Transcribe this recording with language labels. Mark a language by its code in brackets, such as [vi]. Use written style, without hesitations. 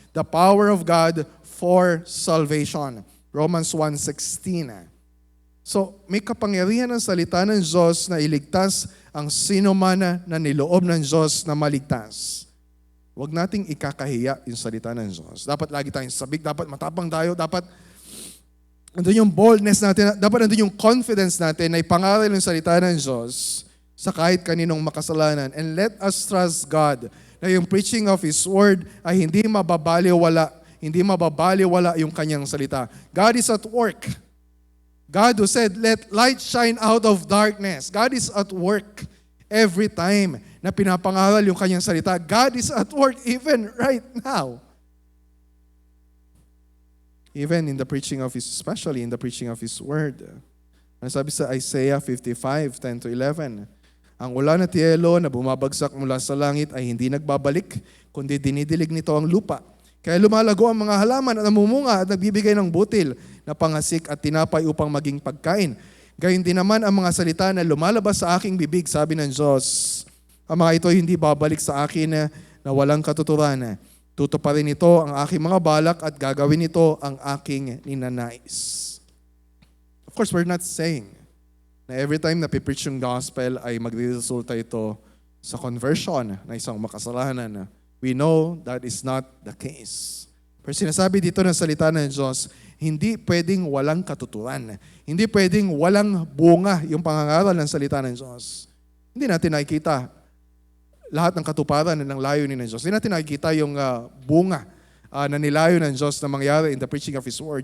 [en] The power of God for salvation. Romans 1:16. [tl] So, may kapangyarihan ng salita ng Diyos na iligtas ang sino man na niloob ng Diyos na maligtas. Huwag nating ikakahiya yung salita ng Diyos. Dapat lagi tayong sabik, dapat matapang tayo, dapat andun yung boldness natin, dapat andun yung confidence natin na ipangaral yung salita ng Diyos sa kahit kaninong makasalanan. [en] And let us trust God na yung preaching of His Word [tl] ay hindi mababaliwala yung kanyang salita. [en] God is at work. God who said, let light shine out of darkness. God is at work every time [tl] na pinapangaral yung kanyang salita. [en] God is at work even right now. Even in the preaching of especially in the preaching of His Word. [tl] Ano sabi sa Isaiah 55:10-11? Ang ulan at yelo na bumabagsak mula sa langit ay hindi nagbabalik, kundi dinidilig nito ang lupa. Kaya lumalago ang mga halaman at namumunga at nagbibigay ng butil na pangasik at tinapay upang maging pagkain. Gayon din naman ang mga salita na lumalabas sa aking bibig, sabi ng Diyos. Ang mga ito hindi babalik sa akin na walang katuturan. Tutuparin ito ang aking mga balak at gagawin ito ang aking ninanais. [en] Of course, we're not saying [tl] na [en] every time [tl] na pipreach yung gospel ay magre-resulta ito sa conversion na isang makasalanan. [en] We know that is not the case. [tl] Pero sinasabi dito ng salita ng Diyos, hindi pwedeng walang katuturan. Hindi pwedeng walang bunga yung pangangaral ng salita ng Diyos. Hindi natin nakikita lahat ng katuparan ng layunin ng Diyos. Hindi natin nakikita yung bunga na nilayo ng Diyos na mangyari [en] in the preaching of His Word.